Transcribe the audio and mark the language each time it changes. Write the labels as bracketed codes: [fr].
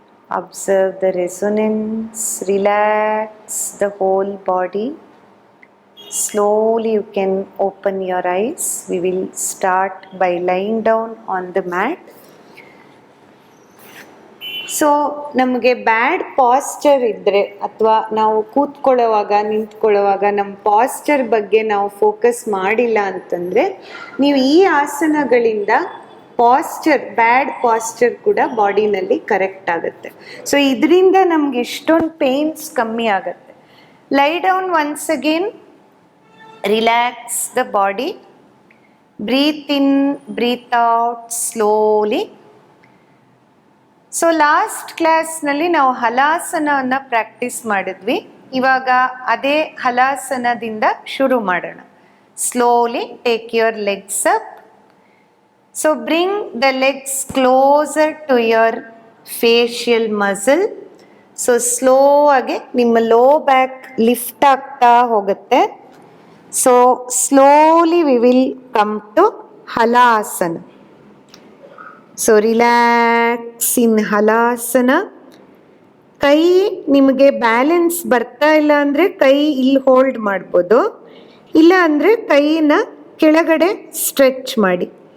[en] Observe the resonance, relax the whole body. Slowly you can open your eyes. We will start by lying down on the mat. [kn] So ನಮಗೆ ಬ್ಯಾಡ್ Pasteur ಇದ್ದರೆ, ಅಥವಾ ನಾವು ಕೂತ್ಕೊಳ್ಳೋವಾಗ, ನಿಂತ್ಕೊಳ್ಳೋವಾಗ ನಮ್ಮ Pasteur ಬಗ್ಗೆ ನಾವು focus ಮಾಡಿಲ್ಲ ಅಂತಂದರೆ, ನೀವು ಈ ಆಸನಗಳಿಂದ ಪಾಸ್ಚರ್, ಬ್ಯಾಡ್ ಪಾಸ್ಚರ್ ಕೂಡ ಬಾಡಿನಲ್ಲಿ ಕರೆಕ್ಟ್ ಆಗುತ್ತೆ. ಸೊ ಇದರಿಂದ ನಮ್ಗೆ ಎಷ್ಟೊಂದು ಪೇನ್ಸ್ ಕಮ್ಮಿ ಆಗುತ್ತೆ. [en] Lie down once again, relax the body, breathe in, breathe out slowly. [kn] So last ಕ್ಲಾಸ್ನಲ್ಲಿ ನಾವು ಹಲಾಸನವನ್ನು ಪ್ರಾಕ್ಟೀಸ್ ಮಾಡಿದ್ವಿ. ಇವಾಗ ಅದೇ ಹಲಾಸನದಿಂದ ಶುರು ಮಾಡೋಣ. [en] Slowly take your legs up. So bring the legs closer to your facial muscle. So slow [kn] ಆಗಿ ನಿಮ್ಮ ಲೋ ಬ್ಯಾಕ್ ಲಿಫ್ಟ್ ಆಗ್ತಾ ಹೋಗುತ್ತೆ. [en] So slowly we will come to halasana. So relax in halasana. [kn] ಕೈ ನಿಮಗೆ ಬ್ಯಾಲೆನ್ಸ್ ಬರ್ತಾ ಇಲ್ಲ ಅಂದರೆ ಕೈ ಇಲ್ಲಿ ಹೋಲ್ಡ್ ಮಾಡ್ಬೋದು, ಇಲ್ಲ ಅಂದರೆ ಕೈನ ಕೆಳಗಡೆ ಸ್ಟ್ರೆಚ್ ಮಾಡಿ.